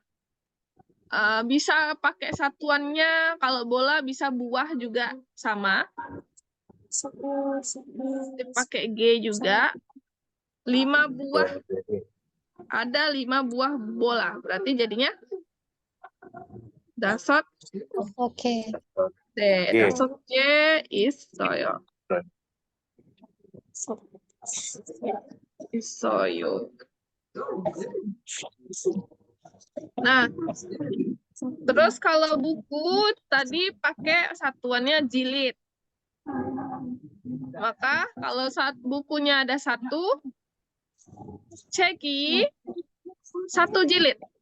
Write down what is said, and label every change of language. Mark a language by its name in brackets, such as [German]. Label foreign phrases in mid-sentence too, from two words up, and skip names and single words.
[Indonesian] Bisa pakai satuannya, kalau bola bisa buah juga sama. Pakai G juga. 5 buah, ada 5 buah bola. Berarti jadinya dasot Oke. D. G. [Korean] Dasot G 있어요. 있어요. [Indonesian] Nah, terus kalau buku tadi pakai satuannya jilid. Maka kalau saat bukunya ada 1, ceki 1 jilid.